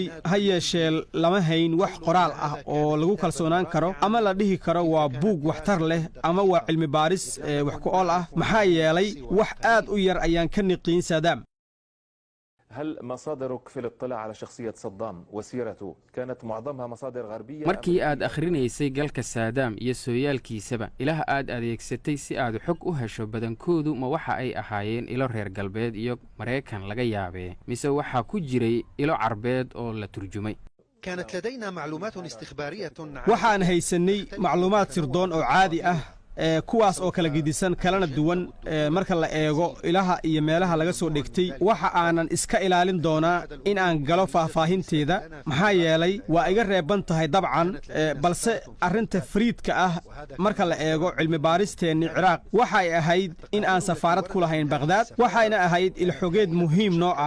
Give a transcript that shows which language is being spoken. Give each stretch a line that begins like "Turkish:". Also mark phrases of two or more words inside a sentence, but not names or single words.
Somali: ha yeeshee lama hayn wax qoraal ah oo lagu kalsoonaan karo ama la dhihi karo waa buug waxtar leh ama waa cilmi baaris wax ku ool ah, maxaa yeelay wax aad u yar ayaan ka niqiin saadaam.
Arabic: هل مصادرك في الاطلاع على شخصية صدام وسيرته كانت معظمها مصادر غربية؟
Somali: markii aad akhrinaysay galka saadaam iyo sooyaalkiisaba ilaah aad adeegsatay si aad xog u hesho badankoodu ma waxa ay ahaayeen ilo reer galbeed iyo Mareykan laga yaabee, mise waxaa ku jiray ilo carbeed oo la turjumay?
Arabic: كانت لدينا معلومات استخبارية
Somali: waxaan haysanay macluumaad sirdoon oo caadi ah kuwaas oo kala gedisan kalena duwan marka la eego ilaha iyo meelaha laga soo dhigtay. waxa aanan iska ilaalin doonaa in aan galo faahfaahinteeda maxaa yeelay waa iga reeban tahay dabcan, balse arrinta fariidka ah marka la eego cilmi baaristeennii Ciraaq waxay ahayd in aan safaarad ku lahayn Baghdad, waxayna ahayd ilxogeed muhiim noo ah.